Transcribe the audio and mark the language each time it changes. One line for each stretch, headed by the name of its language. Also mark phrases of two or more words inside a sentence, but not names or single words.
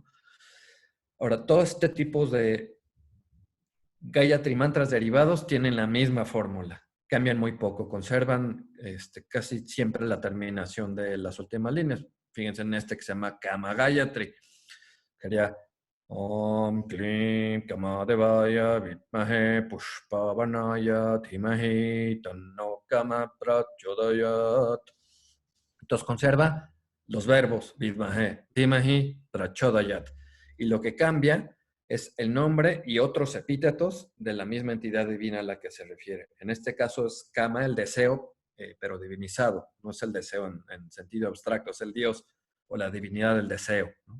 Spanish: Ahora, todo este tipo de Gayatri mantras derivados tienen la misma fórmula. Cambian muy poco, conservan casi siempre la terminación de las últimas líneas. Fíjense en este que se llama Kama Gayatri.
Sanskrit: Sería ॐ क्लीं कामदेवाय विद्महे पुष्पबाणाय धीमहि तन्नो काम प्रचोदयात्.
Spanish: Entonces conserva los verbos
Sanskrit: विद्महे, धीमहि, प्रचोदयात्.
Spanish: Y lo que cambia es el nombre y otros epítetos de la misma entidad divina a la que se refiere. En este caso es Kama, el deseo, pero divinizado. No es el deseo en sentido abstracto, es el Dios o la divinidad del deseo, ¿no?